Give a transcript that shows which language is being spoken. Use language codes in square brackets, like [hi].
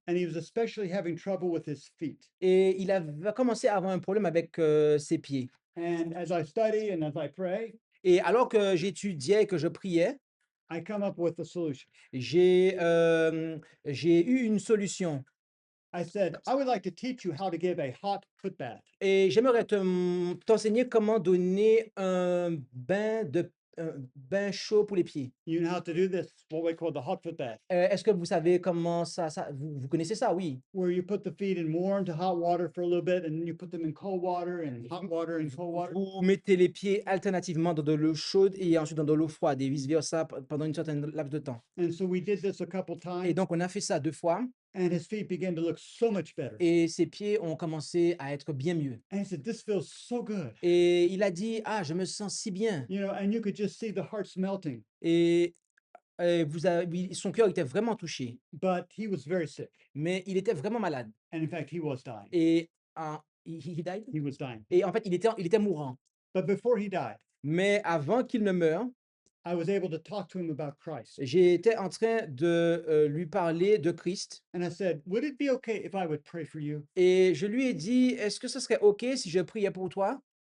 [en] and he was especially having trouble with his feet. [fr] et il va commencer à avoir un problème avec ses pieds. [en] And as I study and as I pray, [fr] Et alors que j'étudiais et que je priais, [en] I come up with a solution. [fr] J'ai eu une solution [en] I said, I would like to teach you how to give a hot foot bath. [fr] et j'aimerais t'enseigner comment donner un bain chaud pour les pieds. [en] You know how to do this, what we call the hot foot bath, [fr] Est-ce que vous savez comment vous connaissez ça? Oui. [en] where you put the feet in warm to hot water for a little bit, and then you put them in cold water and hot water and cold water. [fr] Vous mettez les pieds alternativement dans de l'eau chaude et ensuite dans de l'eau froide et vice-versa pendant une certaine laps de temps. [en] And so we did this a couple [fr] Et [en] times, [fr] donc, on a fait ça 2 fois [en] and his feet began to look so much better. [fr] et ses pieds ont commencé à être bien mieux. [en] And he said, this feels so good. [fr] Et il a dit: «Ah, je me sens si bien» [en] You know, and you could just see the hearts melting. [fr] et oui, son cœur était vraiment touché, [en] But he was very sick. [fr] mais il était vraiment malade [en] And in fact, he was dying. [fr] et [en] he died? He was dying. [fr] Et en fait, il était mourant. [en] But before he died, [fr] Mais avant qu'il ne meure, [en] I was able to talk to him about Christ. [fr] j'étais en train de, lui parler de Christ [en] And I said, would it be okay if I would pray for you? [fr] et je lui ai dit: «Est-ce que ce serait OK si je priais pour toi?»